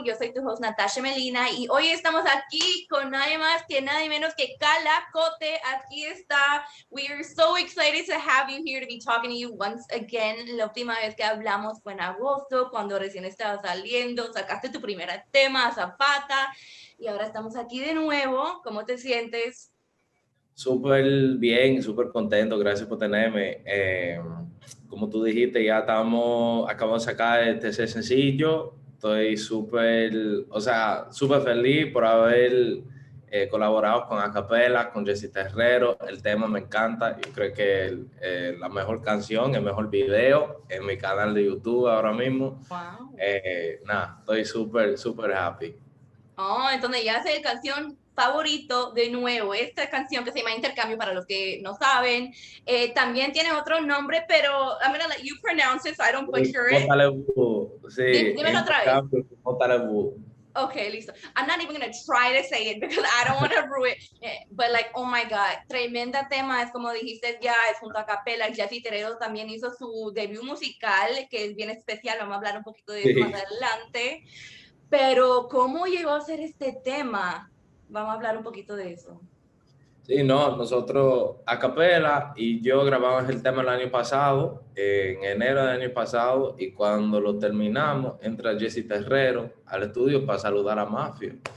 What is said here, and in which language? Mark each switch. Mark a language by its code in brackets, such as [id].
[es] Yo soy tu host Natasha Melina y hoy estamos aquí con nadie más que nadie menos que Calacote. Aquí está. [en] We are so excited to have you here to be talking to you once again. [es] La última vez que hablamos fue en agosto, cuando recién estaba saliendo, sacaste tu primer tema, Zapata, y ahora estamos aquí de nuevo. ¿Cómo te sientes? Súper bien, súper contento, gracias por tenerme. Como tú dijiste, acabamos de sacar este sencillo. Estoy súper, o sea, súper feliz por haber colaborado con Akapellah, con Jessy Terrero. El tema me encanta. Yo creo que la mejor canción, el mejor video en mi canal de YouTube ahora mismo. Wow. Nada, estoy súper, súper happy. Oh, entonces ya sé el canción favorito de nuevo. Esta canción que se llama Intercambio, para los que no saben, también tiene otro nombre, pero [en] I'm gonna let you pronounce it so I don't butcher it. [es] Sí, Dímelo otra vez. Intercambio, Botalebu. Okay, listo. [en] I'm not even gonna try to say it because I don't want to ruin it. But like, oh my God, [es] tremenda tema. Es como dijiste ya, es junto a Acapellah. Jessy Terrero también hizo su debut musical, que es bien especial. Vamos a hablar un poquito de eso más Sí. adelante. Pero, ¿cómo llegó a ser este tema? Vamos a hablar un poquito de eso. Sí, no, nosotros, Acapellah y yo grabamos el tema el año pasado, en enero del año pasado, y cuando lo terminamos, entra Jessy Terrero al estudio para saludar a Mafio.